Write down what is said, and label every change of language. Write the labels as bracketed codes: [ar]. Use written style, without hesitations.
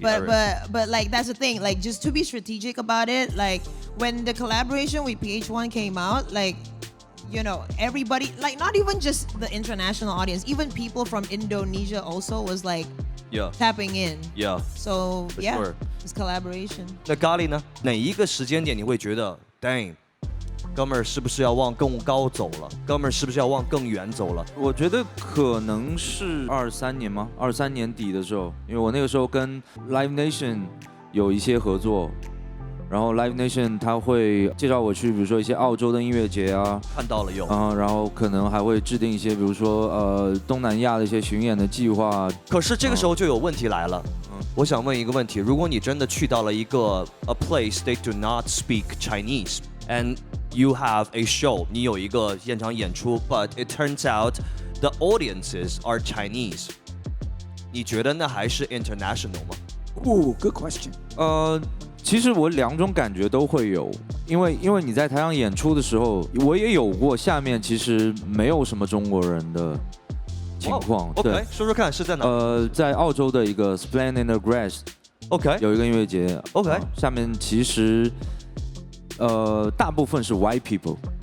[en] But like that's the thing, like just to be strategic about it, like when the collaboration with PH1 came out, like everybody, like not even just the international audience, even people from Indonesia also was like yeah. tapping in. Yeah. So For yeah, sure. it's collaboration. [zh] 那咖喱呢？哪一个时间点你会觉得 ，dang，哥们儿是不是要往更高走了？哥们儿是不是要往更远走了？我觉得可能是23年吗？23年底的时候，因为我那个时候跟 Live Nation 有一些合作，然后 Live Nation 他会介绍我去，比如说一些澳洲的音乐节啊，看到了有。然后可能还会制定一些，比如说东南亚的一些巡演的计划。可是这个时候就有问题来了。我想问一个问题：如果你真的去到了一个 [en] a place they do not speak Chinese and you have a show， [zh] 你有一个现场演出 ， [en] but it turns out the audiences are Chinese， [zh] 你觉得那还是 international 吗？ [en] Ooh, good question. [zh] 其实我两种感觉都会有，因为你在台上演出的时候，我也有过下面其实没有什么中国人的情况。 OK， 说说看是在哪？在澳洲的一个 Splendid Grass，OK， 有一个音乐节，OK，下面其实大部分是 [en] white people。